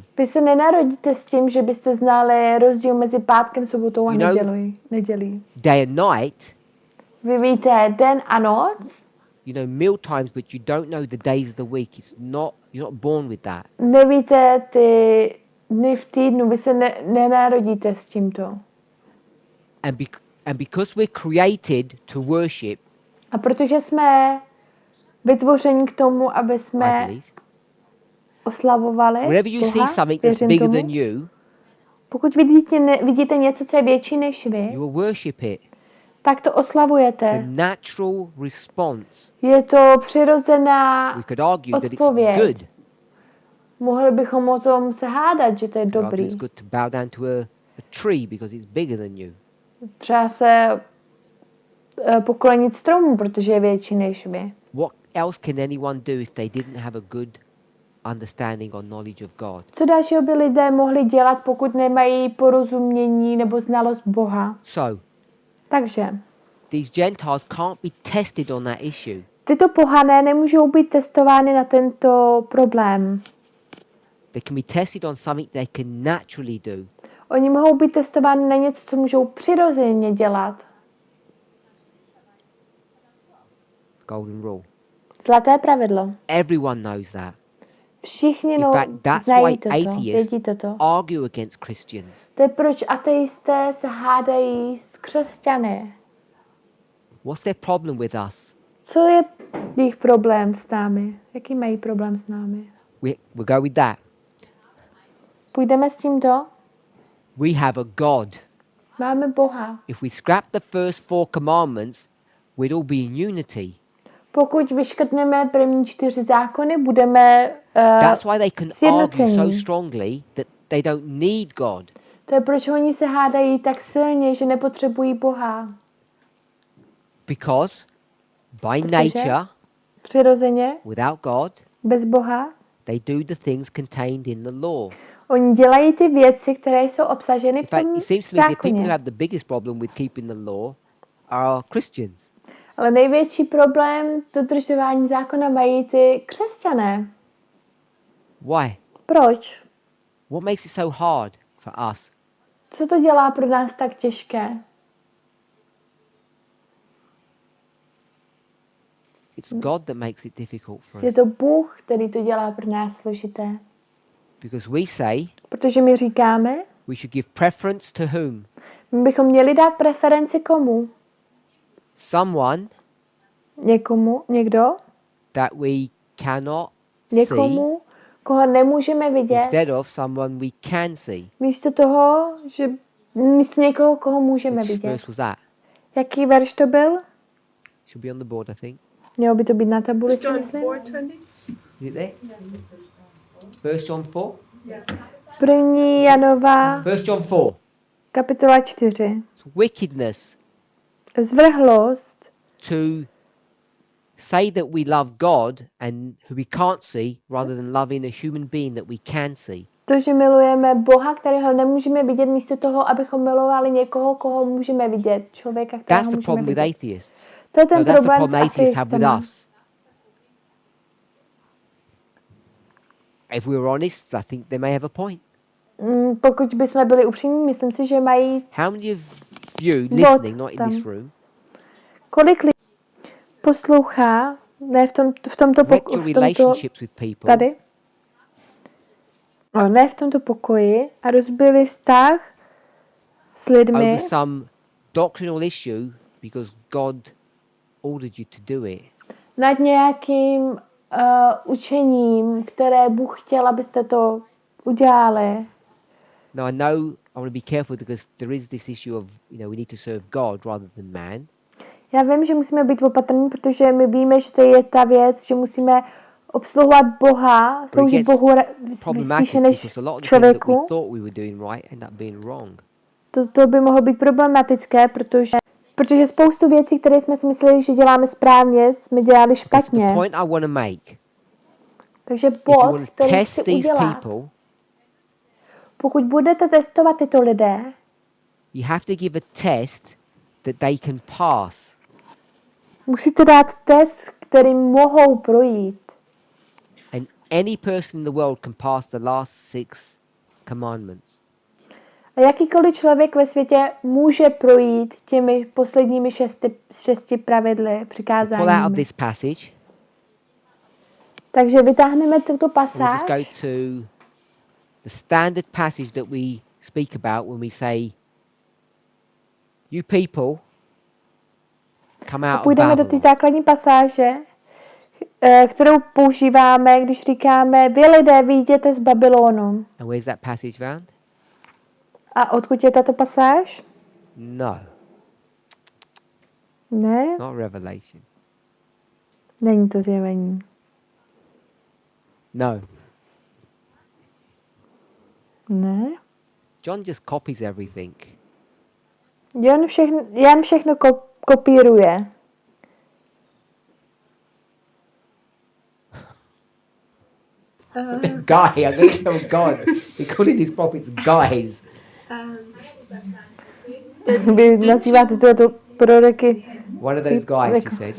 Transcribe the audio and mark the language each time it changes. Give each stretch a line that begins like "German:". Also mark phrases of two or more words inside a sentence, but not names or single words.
Czech: Vy se nenarodíte s tím, že byste znali rozdíl mezi pátkem, sobotou a
English: You know-
Czech: nedělí.
English: Day and night,
Czech: Vy víte den a noc,
English: you know meal times, but you don't know the days of the week. You're not born with that.
Czech: nevíte ty dny v týdnu, vy se nenarodíte s tímto.
English: And because we're created to worship,
Czech: A protože jsme vytvořeni k tomu, aby
English: I
Czech: jsme
English: believe,
Czech: oslavovali
English: whenever you see
Czech: Boha,
English: something that's
Czech: věřím
English: bigger
Czech: tomu.
English: than you,
Czech: Pokud vidíte něco, co je větší než vy,
English: you will worship it.
Czech: tak to
English: It's a
Czech: oslavujete.
English: natural response.
Czech: Je to přirozená
English: We could argue that it's
Czech: odpověď.
English: good.
Czech: Mohli bychom o tom se hádat, že to je
English: We could argue
Czech: dobrý.
English: it's good to bow down to a tree because it's bigger than you.
Czech: Třeba se poklonit stromu, protože je větší než vy.
English: What else can anyone do if they didn't have a good understanding or knowledge of God?
Czech: Co dalšího by lidé mohli dělat, pokud nemají porozumění nebo znalost Boha?
English: So,
Czech: Takže
English: these Gentiles can't be tested on that issue.
Czech: tyto pohané nemůžou být testovány na tento problém.
English: They can be tested on something they can naturally do.
Czech: Oni mohou být testováni na něco, co můžou přirozeně dělat.
English: Golden rule.
Czech: Zlaté pravidlo.
English: Everyone knows that.
Czech: Všichni
English: In fact, that's
Czech: znají
English: why
Czech: toto,
English: atheists
Czech: vědí toto.
English: argue against Christians.
Czech: To je proč ateisté se hádají s křesťany.
English: What's their problem with us?
Czech: Co je jejich problém s námi? Jaký mají problém s námi?
English: We'll go with that.
Czech: Půjdeme s tímto?
English: We have a God.
Czech: Máme Boha.
English: If we scrap the first 4 commandments, we'd all be in unity.
Czech: Pokud vyškrtneme první 4 zákony, budeme
English: That's why they can argue so
Czech: sjednocení.
English: strongly that they don't need God.
Czech: To je proč oni se hádají tak silně, že nepotřebují Boha.
English: Because by
Czech: Protože
English: nature,
Czech: přirozeně,
English: without God,
Czech: bez Boha,
English: they do the things contained in the law.
Czech: oni dělají ty věci, které jsou obsaženy
English: In
Czech: v
English: fact,
Czech: tom
English: it seems to me the people who
Czech: zákoně.
English: have the biggest problem with keeping the law are Christians.
Czech: Ale největší problém dodržování zákona mají ty křesťané.
English: Why?
Czech: Proč?
English: What makes it so hard for us?
Czech: Co to dělá pro nás tak těžké?
English: It's God that makes it difficult for
Czech: Je us. to Bůh, který to dělá pro nás složité.
English: Because we say
Czech: Protože my říkáme,
English: we should give preference to whom?
Czech: my bychom měli dát preferenci komu?
English: Someone
Czech: Někomu, někdo?
English: that we cannot see
Czech: Někomu, koho nemůžeme vidět,
English: instead of someone we can see.
Czech: místo toho, že místo někoho, koho můžeme
English: Which
Czech: vidět.
English: verse was that?
Czech: Jaký verš to byl?
English: Should be on the board, I think.
Czech: Mělo by to být na tabuli, si
English: John
Czech: myslím.
English: 4:20. Is it there? 1 John 4?
Czech: První Janova,
English: 1 John 4.
Czech: kapitola 4.
English: It's wickedness
Czech: Zvrhlost,
English: to say that we love God and who we can't see rather than loving a human being that we can see.
Czech: to, že milujeme Boha, kterého nemůžeme vidět, místo toho, abychom milovali někoho, koho můžeme vidět. Člověka, kterého
English: That's the
Czech: můžeme
English: problem with
Czech: vidět.
English: atheists.
Czech: To je ten
English: No, that's the
Czech: problém
English: problem
Czech: s
English: atheists have with
Czech: ateistama.
English: us. If we were honest, I think they may have a point.
Czech: Pokud bychom byli upřímní, myslím si, že mají
English: How many of you listening, not in this
Czech: tam.
English: room,
Czech: kolik lidí poslouchá, ne v tomto
English: wrecked your relationships with people
Czech: tady, ne v tomto pokoji a rozbili vztah s lidmi
English: over some doctrinal issue because God ordered you to do it.
Czech: nad nějakým učením, které Bůh chtěl, abyste to udělali.
English: Now I know I want to be careful because there is this issue of, we need to serve God rather than man.
Czech: Já vím, že musíme být opatrní, protože my víme, že to je ta věc, že musíme obsluhovat Boha, sloužit Bohu spíše než člověku. To by mohlo být problematické, protože spoustu věcí, které jsme si mysleli, že děláme správně, jsme dělali špatně. Takže bod, který chci udělat, pokud budete testovat tyto lidé,
English: you have to give a test that they can pass.
Czech: Musíte dát test, který mohou projít.
English: And any person in the world can pass the last 6 commandments.
Czech: A jakýkoliv člověk ve světě může projít těmi posledními 6 pravidly, přikázáními.
English: Pull out of this passage.
Czech: Takže vytáhneme tuto
English: We'll
Czech: pasáž.
English: just go to the standard passage that we speak about when we say, you people come out of
Czech: Půjdeme do té
English: Babylon.
Czech: základní pasáže, kterou používáme, když říkáme, vy lidé, vyjděte z Babylonu.
English: And where's that passage found?
Czech: A odkud je tato pasáž?
English: No,
Czech: Ne,
English: not Revelation.
Czech: není to zjevení.
English: No.
Czech: Ne.
English: John just copies everything.
Czech: Jan všechno kopíruje.
English: Guy, I'm going to tell God. We're calling these prophets guys.
Czech: Vy nazýváte tyto proroky.
English: One of those guys, she said.